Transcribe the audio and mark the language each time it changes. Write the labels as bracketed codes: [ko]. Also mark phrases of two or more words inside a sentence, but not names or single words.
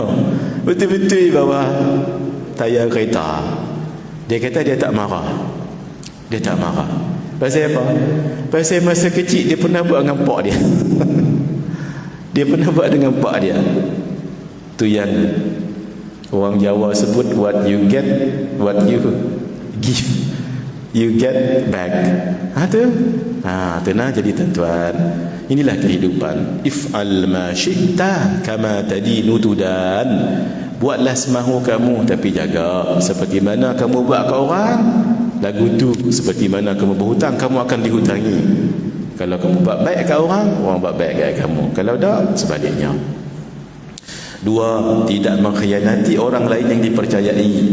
[ms] Betul-betul bawah tayar kereta. Dia kata dia tak marah. Dia tak marah. Pasal apa? Pasal masa kecil dia pernah buat dengan pak dia. Dia pernah buat dengan pak dia. Tu yang orang Jawa sebut, [en] what you get, what you give, you get back. [ms] Tu nah, jadi tuan-tuan, inilah kehidupan. [ar] If'al ma syi'ta kama tadinu tudan. [ms] Buatlah semahu kamu, tapi jaga seperti mana kamu buat ke orang. Lagu tu, seperti mana kamu berhutang, kamu akan dihutangi. Kalau kamu buat baik ke orang, orang buat baik ke kamu. Kalau tak, sebaliknya. 2, tidak mengkhianati orang lain yang dipercayai.